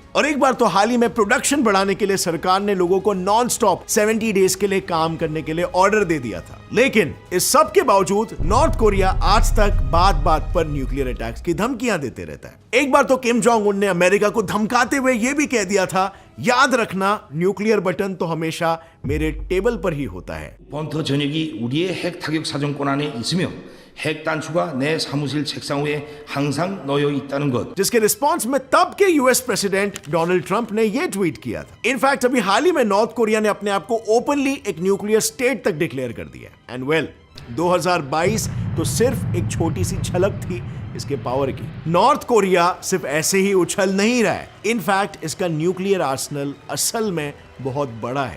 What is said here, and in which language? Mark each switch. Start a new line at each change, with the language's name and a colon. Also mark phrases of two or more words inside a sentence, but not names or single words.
Hindi: और एक बार तो हाल ही में प्रोडक्शन बढ़ाने के लिए सरकार ने लोगों को
English: non stop
Hindi: 70 डेज के लिए काम करने के लिए ऑर्डर दे दिया था। लेकिन इस सब के बावजूद नॉर्थ कोरिया आज तक बात बात पर
English: nuclear attacks
Hindi: की धमकियां देते रहता है। एक बार तो किम जोंग उन ने अमेरिका को धमकाते हुए यह भी कह दिया था, याद रखना
English: nuclear button
Hindi: तो हमेशा मेरे टेबल पर ही होता है।
Korean: 번터 전역이 우리의 핵 타격 사정권 안에 있으며 핵 단추가 내 사무실 책상 위에 항상 놓여 있다는 것।
Hindi: जिसके रिस्पॉन्स में तब के
English: US president
Hindi: डोनाल्ड ट्रंप ने यह ट्वीट किया था। इनफैक्ट अभी हाल ही में नॉर्थ कोरिया ने अपने आप को ओपनली एक
English: nuclear state
Hindi: तक डिक्लेयर कर दिया।
English: and well,
Hindi: 2022 तो सिर्फ एक छोटी सी झलक थी इसके पावर की। नॉर्थ कोरिया सिर्फ ऐसे ही उछल नहीं रहा है, इनफैक्ट इसका
English: nuclear arsenal
Hindi: असल में बहुत बड़ा है।